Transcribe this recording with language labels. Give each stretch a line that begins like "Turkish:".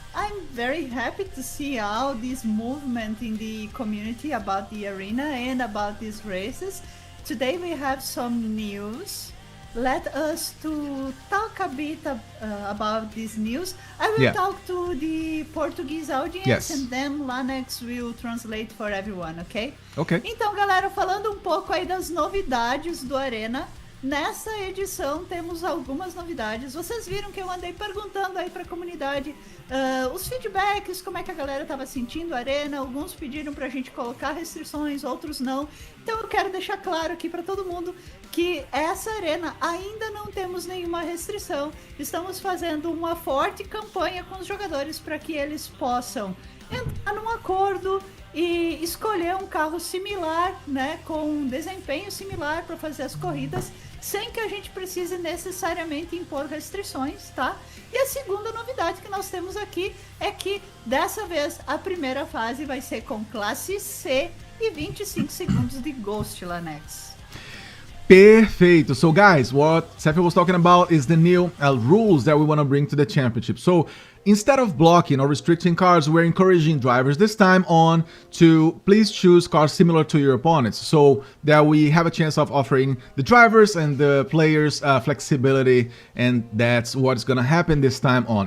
English: I'm very happy to see all this movement in the community about the arena and about these races. Today we have some news. Let us to talk a bit about this news. I will talk to the Portuguese audience and then Lanex will translate for everyone, ok? Ok.
Portuguese: Então, galera, falando um pouco aí das novidades do Arena, nessa edição temos algumas novidades. Vocês viram que eu andei perguntando aí pra comunidade os feedbacks, como é que a galera tava sentindo a Arena. Alguns pediram pra gente colocar restrições, outros não. Então eu quero deixar claro aqui pra todo mundo que essa Arena ainda não temos nenhuma restrição. Estamos fazendo uma forte campanha com os jogadores para que eles possam entrar num acordo e escolher um carro similar, né, com um desempenho similar para fazer as corridas, sem que a gente precise necessariamente impor restrições, tá? E a segunda novidade que nós temos aqui é que dessa vez a primeira fase vai ser com classe C e 25 segundos de Ghost, Lanex. Perfeito.
English: So guys, what Sefi was talking about is the new rules that we want to bring to the championship. So instead of blocking or restricting cars, we're encouraging drivers this time on to please choose cars similar to your opponents, so that we have a chance of offering the drivers and the players flexibility, and that's what's gonna happen this time on.